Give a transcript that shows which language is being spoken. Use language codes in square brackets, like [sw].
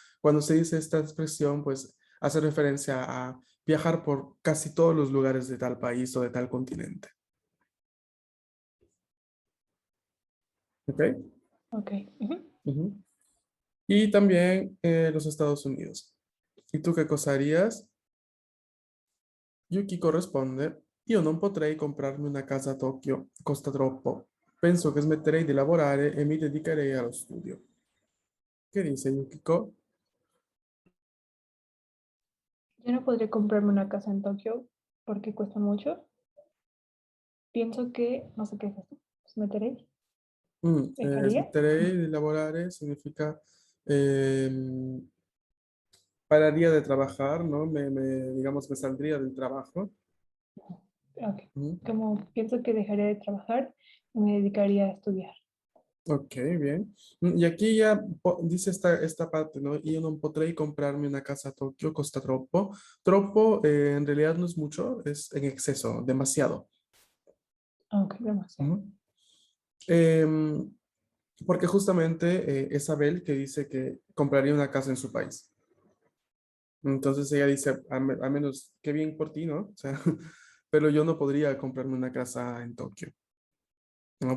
[es] Cuando se dice esta expresión, pues hace referencia a viajar por casi todos los lugares de tal país o de tal continente. ¿Ok? Ok. Ujú. Ujú. Y también los Estados Unidos. ¿Y tú qué cosa harías? [it] Yuki corresponde, io non potrei comprarmi una casa a Tokyo, costa troppo. Penso che smetterei di lavorare e mi dedicherei allo studio. [es] ¿Qué dice Yukiko? Yo no podría comprarme una casa en Tokio porque cuesta mucho. Pienso que, no sé qué es esto. ¿Os meteréis? ¿Dejaría? [it] Smetterei di lavorare [es] significa ehm, pararía de trabajar, ¿no? Digamos, me saldría del trabajo. Ok. Mm, Como pienso que dejaría de trabajar y me dedicaría a estudiar. Ok, bien. Y aquí ya dice esta parte, ¿no? [it] Io non potrei comprarmi una casa a Tokio, costa troppo. [es] Troppo en realidad no es mucho, es en exceso, demasiado. Ok, demasiado. Ujú. Em, Porque justamente es Abel que dice que compraría una casa en su país. Entonces ella dice, al menos, qué bien por ti, ¿no? O sea, pero yo no podría comprarme una casa en Tokio, ¿no?